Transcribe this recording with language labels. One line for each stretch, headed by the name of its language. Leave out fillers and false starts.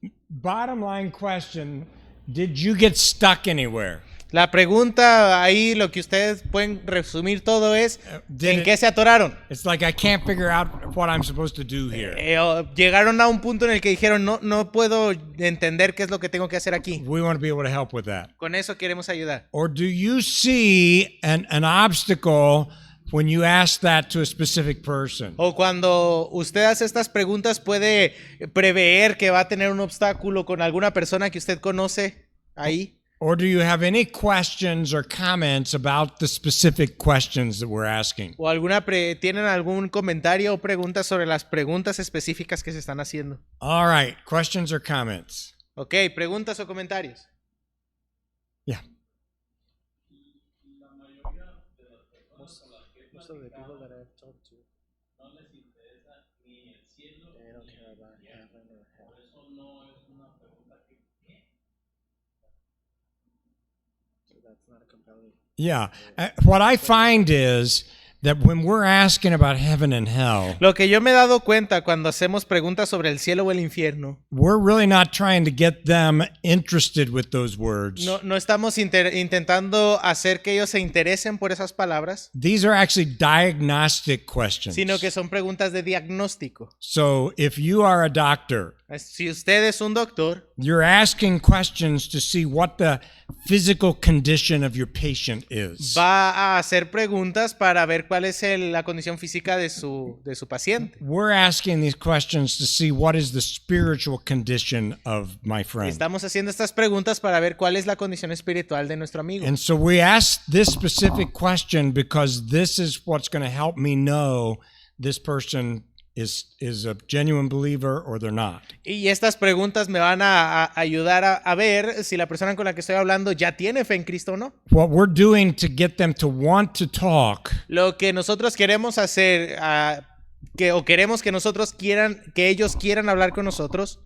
English: Bottom line question, did you get stuck anywhere?
Spanish: La pregunta ahí, lo que ustedes pueden resumir todo es, ¿en qué se atoraron?
English: It's like I can't figure out what I'm supposed to do here.
Spanish: Llegaron a un punto en el que dijeron, no puedo entender qué es lo que tengo que hacer aquí.
English: We want to be able to help with that.
Spanish: Con eso queremos ayudar.
English: Or do you see an obstacle when you ask that to a specific person?
Spanish: O cuando usted hace estas preguntas, ¿puede prever que va a tener un obstáculo con alguna persona que usted conoce ahí?
English: Or do you have any questions or comments about the specific questions that we're asking?
Spanish: ¿O tienen algún comentario o pregunta sobre las preguntas específicas que se están haciendo?
English: All right, questions or comments?
Spanish: Ok, preguntas o comentarios.
English: Yeah. Yeah. What I find is that when we're asking about heaven and hell,
Spanish: Lo que yo me he dado cuenta cuando hacemos preguntas sobre el cielo o el infierno,
English: we're really not trying to get them interested with those words.
Spanish: no estamos intentando hacer que ellos se interesen por esas palabras,
English: These are actually diagnostic questions.
Spanish: sino que son preguntas de diagnóstico.
English: So if you are a doctor,
Spanish: Si usted es un doctor,
English: you're asking questions to see what the physical condition of your patient is.
Spanish: va a hacer preguntas para ver cuál es la condición física de su paciente.
English: We're asking these questions to see what is the spiritual condition of my friend.
Spanish: Estamos haciendo estas preguntas para ver cuál es la condición espiritual de nuestro amigo.
English: And so we ask this specific question because this is what's going to help me know this person is a genuine believer or they're not.
Spanish: Y estas preguntas me van a ayudar a ver si la persona con la que estoy hablando ya tiene fe en Cristo o no.
English: What we're doing to get them to want to talk
Spanish: Lo que nosotros queremos hacer, queremos que que ellos quieran hablar con nosotros,